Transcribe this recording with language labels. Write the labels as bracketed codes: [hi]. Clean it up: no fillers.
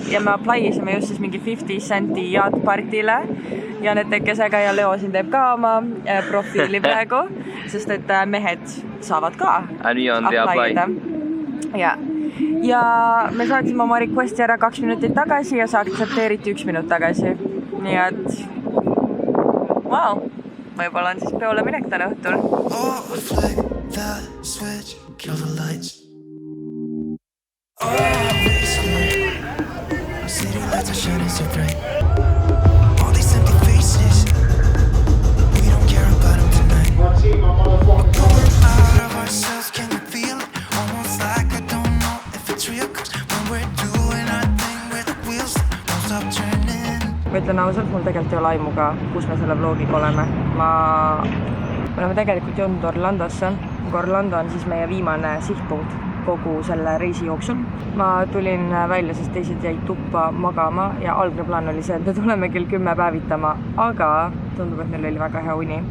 [et] Ja me apply'isime just siis mingi 50 centi jaadpartile ja need tekkesega ja Leo siin teeb ka oma profiili praegu, sest et mehed saavad ka apply'ida. Ja me saatsime oma requesti ära 2 minutit tagasi ja sa aktsepteeriti 1 minut tagasi. Nii et, wow, võib-olla on siis peole minek täna õhtul. [en] Oh, flick the switch, kill the lights. Oh, city lights are shining so bright. All these empty faces, we don't care about them tonight. Going out of ourselves, can you feel it? Almost like I don't know if it's real, cause when we're doing our thing, we're the wheels that won't stop turning. [et] Ma ütlen ausalt, mul tegelikult ei ole aimu ka, kus me selle vlogiga oleme. Me oleme tegelikult jõudnud Orlandosse. Orlando on siis meie viimane sihtpunkt kogu selle reisi jooksul. Ma tulin välja, sest teised jäid tuppa magama ja algne plaan oli see, et me tuleme kell 10 päevitama, aga tundub, et meil oli väga hea uni.